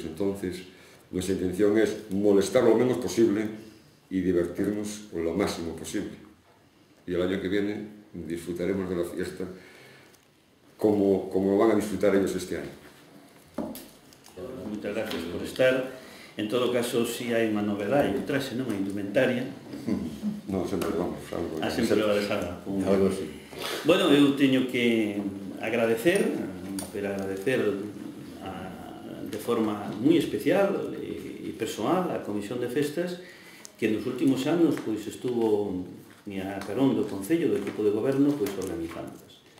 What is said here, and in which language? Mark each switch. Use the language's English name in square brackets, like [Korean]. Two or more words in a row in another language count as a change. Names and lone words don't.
[Spanish] Entonces, nuestra intención es molestar lo menos posible y divertirnos lo máximo posible. Y el año que viene disfrutaremos de la fiesta como lo van a disfrutar ellos este año. [Galician] Moitas gracias por estar. En todo caso, si hai unha novedade, o traxe, non? A indumentaria. Non, sempre vamos. Sempre va algo. Algo así. Bueno, eu teño que agradecer, pero agradecer de forma moi especial e persoal a Comisión de Festas que nos últimos anos pois, estuvo a carón do Concello, do equipo de goberno, pois, organizándolas.